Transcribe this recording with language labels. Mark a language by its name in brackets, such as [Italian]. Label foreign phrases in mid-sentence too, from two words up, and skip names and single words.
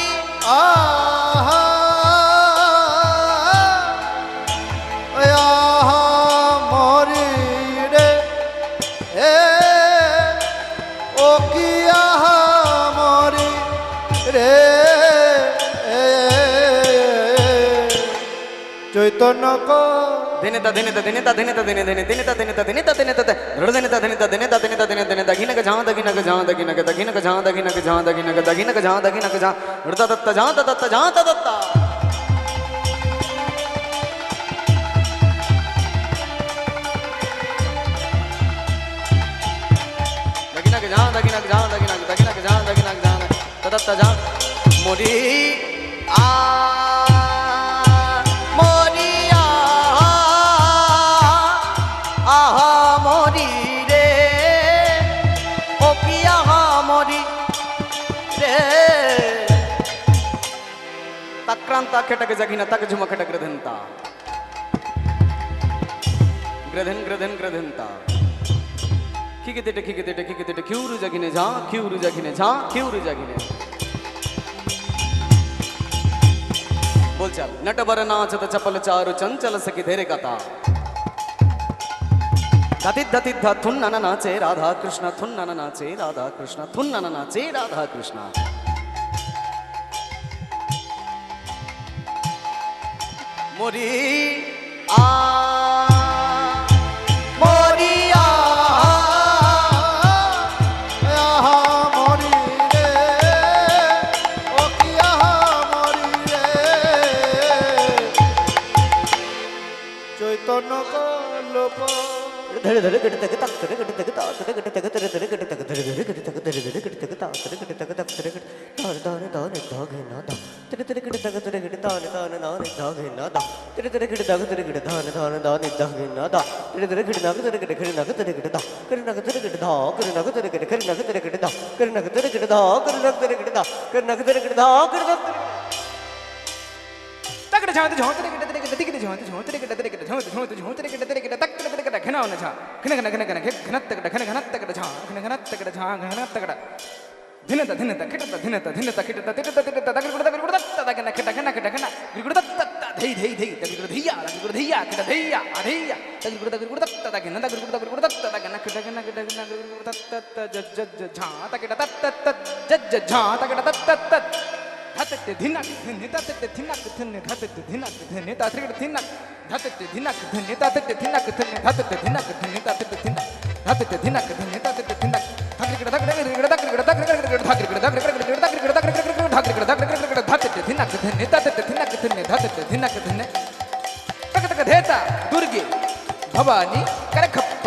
[Bangla] আহা আহা মরি রে ও কি আহা মরি রে চৈতন্য ধিনেতা ধিনেতা ধিনেতা ধিনেতা ধিনে ধিনে ধিনেতা ধিনেতা ধিনেতা ধিনেতা ধিনেতা ধিনেতা ধিনেতা ধিনেতা ধিনেতা ধিনে দক্ষিণক ঝাঁ দক্ষিণক ঝাঁ দক্ষিণক দক্ষিণক ঝাঁ দক্ষিণক ঝাঁ দক্ষিণক দক্ষিণক ঝাঁ দক্ষিণক ঝাঁ হৃদা দত্ত ঝাঁ দত্ত ঝাঁ দত্ত দক্ষিণক ঝাঁ দক্ষিণক ঝাঁ দক্ষিণক দক্ষিণক ঝাঁ দক্ষিণক ঝাঁ দত্ত ঝাঁ মরি আ আহা মরি রে ও কি আহা মরি রে তাক্রান্তা খেটক জাগিনা তাক ঝুমা খেটক গ্রধনতা গ্রধন গ্রধন গ্রধনতা খিগিতে খিগিতে খিগিতে খিউরু জাগিনে ঝা খিউরু জাগিনে ঝা খিউরু জাগিনে [Hindi] बोल चल नटबर नाचत चपल चारु चंचल सखी धेरे कथा धतित धतित ध थुन्नन नाचे राधा कृष्ण थुन्नन नाचे राधा कृष्ण थुन्नन नाचे राधा कृष्ण मोरी आ मोरी आ [Bangla] আহা মরি রে ও কি আহা মরি রে চৈতন্য কল্প धरे धरे गट तक तक धरे गट तक ता धरे गट तक धरे धरे गट तक धरे धरे गट तक धरे धरे गट तक ता धरे गट तक तक धरे गट तान तान तान धागे ना दा धरे धरे गट तक धरे गट तान तान तान धागे ना दा धरे धरे गट तक धरे गट तान तान तान धागे ना दा धरे धरे गट नग धरे गट खरे नग धरे गट दा करे नग धरे गट धा करे नग धरे गट खरे नग धरे गट दा करे नग धरे गट धा करे नग धरे गट दा करे नग धरे गट धा करे नग तक झांत झांत रे गट रे गट टिक रे झांत झांत रे गट रे गट झांत झांत झांत रे गट रे गट तक रे गट खना न झा खन खन खन खन खन तक खन खन तक झा खन खन तक झा खन तक धिनता धिनता खिटता धिनता धिनता खिटता तिटता तिटता तक गुड़ तक गुड़ तक न खिटा खना खिटा खना गुड़ तक तक धई धई धई तक गुड़ धैया गुड़ धैया खिटा धैया अधैया तक गुड़ तक तक न तक गुड़ तक तक न खिटा खना खिटा खना गुड़ तक तक जज जज झा तक तक तक जज जज झा तक तक तक तक ধাতে ধিনাক ধিনে তাতে ধিনাক ধিনে ধাতে ধিনাক ধিনে তাতে ধিনাক ধাতে ধিনাক ধিনে তাতে ধিনাক ধিনে ধাতে ধিনাক ধিনে তাতে ধিনাক ধাতে ধিনাক ধিনে তাতে ধিনাক ধাকরিকড় ধাকরিকড় ধাকরিকড় ধাকরিকড় ধাকরিকড় ধাকরিকড় ধাকরিকড় ধাকরিকড় ধাকরিকড় ধাকরিকড় ধাতে ধিনাক ধিনে তাতে ধিনাক ধিনে ধাতে ধিনাক ধিনে तक तक धेता [Hindi] दुर्गे भवानी कर खप्पर